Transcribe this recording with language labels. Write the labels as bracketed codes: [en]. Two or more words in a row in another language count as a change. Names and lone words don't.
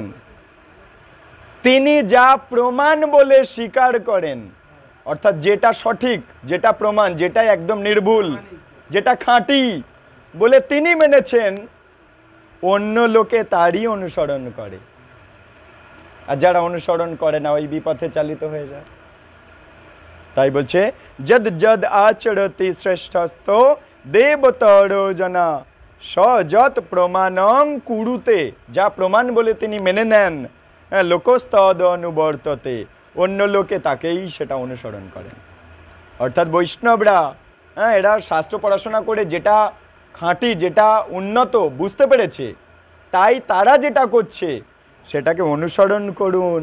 [bn] তিনি যা প্রমাণ বলে স্বীকার করেন, অর্থাৎ যেটা সঠিক, যেটা প্রমাণ, যেটা একদম নির্ভুল, যেটা খাঁটি বলে তিনি মেনেছেন অন্য লোকে তারই অনুসরণ করে। আর যারা অনুসরণ করে না ওই বিপথে চালিত হয়ে যায়। তাই বলছে [sa] যদ যদ আচরতি শ্রেষ্ঠস্ত দেবতর জনা সযৎ প্রমাণং কুরুতে, [bn] যা প্রমাণ বলে তিনি মেনে নেন [sa] লোকস্তদ অনুবর্ততে, [bn] অন্য লোকে তাকেই সেটা অনুসরণ করেন। অর্থাৎ বৈষ্ণবরা এরা শাস্ত্র পড়াশোনা করে যেটা খাঁটি, যেটা উন্নত বুঝতে পেরেছে, তাই তারা যেটা করছে সেটাকে অনুসরণ করুন।